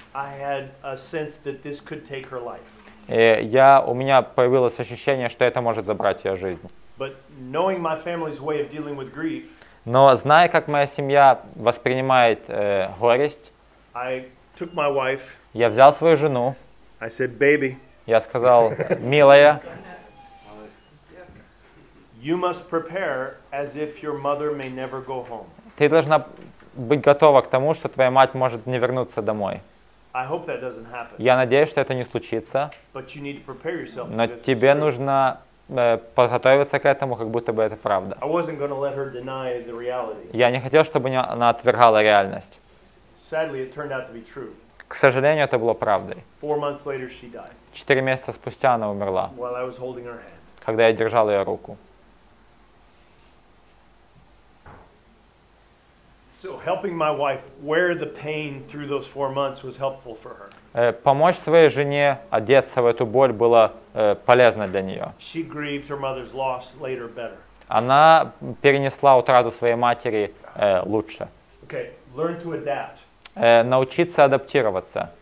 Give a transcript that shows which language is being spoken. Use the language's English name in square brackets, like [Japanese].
[English] I had a sense that this could take her life. [Russian] у меня появилось ощущение, что это может забрать ее жизнь. [English] But knowing my family's way of dealing with grief, [Russian] Но зная, как моя семья воспринимает горесть, [English] I took my wife, [Russian] я взял свою жену, [English] I said, baby, [Russian] я сказал, милая, [English] you must prepare as if your mother may never go home. [Russian] ты должна быть готова к тому, что твоя мать может не вернуться домой. [English] I hope that doesn't happen. [Russian] Я надеюсь, что это не случится, [English] But you need to prepare yourself. [Russian] но [English] because it's [Russian] тебе [English] true. [Russian] нужно подготовиться к этому, как будто бы это правда. [English] I wasn't going to let her deny the reality. [Russian] Я не хотел, чтобы она отвергала реальность. [English] Sadly, it turned out to be true. [Russian] К сожалению, это было правдой. [English] 4 months later, she died [Russian] 4 месяца спустя она умерла, [English] while I was holding her hand. [Russian] когда я держал ее руку. [English] So helping my wife wear the pain through those 4 months was helpful for her. [Russian] Помочь своей жене одеться в эту боль было полезно для нее. [English] She grieved her mother's loss later better. [Russian] Она перенесла утрату своей матери лучше. [English] Okay, learn to adapt. [Russian] Научиться адаптироваться.